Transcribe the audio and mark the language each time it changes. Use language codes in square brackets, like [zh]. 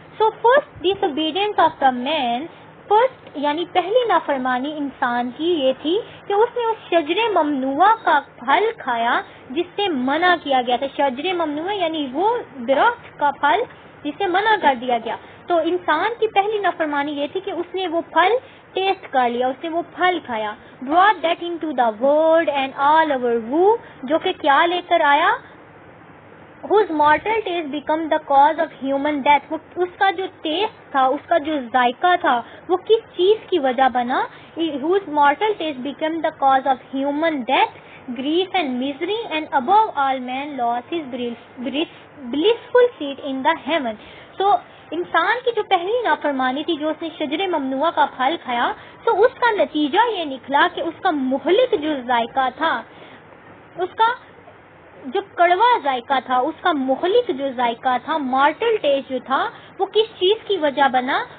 [hi] So first disobedience of the man, first यानी पहली नाफरमानी इंसान की ये थी कि उसने उस शजरे ममनुआ का फल खाया जिससे मना किया गया था. शजरे ममनुआ यानी वो दरख्त का फल जिसे मना कर दिया गया. तो इंसान की पहली नाफरमानी ये थी कि उसने वो फल टेस्ट कर लिया, उसने वो फल खाया. [en] brought that into the world and all our woe, [hi] जो कि क्या लेकर आया? [en] whose mortal taste become the cause of human death. [hi] वो उसका जो टेस्ट था, उसका जो जायका था, वो किस चीज की वजह बना? [en] whose mortal taste became the cause of human death, grief and misery, and above all man lost his blissful seat in the heaven. [hi] So इंसान की जो पहली नाफरमानी थी, जो उसने शजरे ममनुआ का फल खाया, तो उसका नतीजा ये निकला कि उसका मुहलिक जो जायका था, उसका जो कड़वा जायका था, उसका मुहलिक जो जायका था, मॉर्टल टेस्ट जो था, वो किस चीज की वजह बना?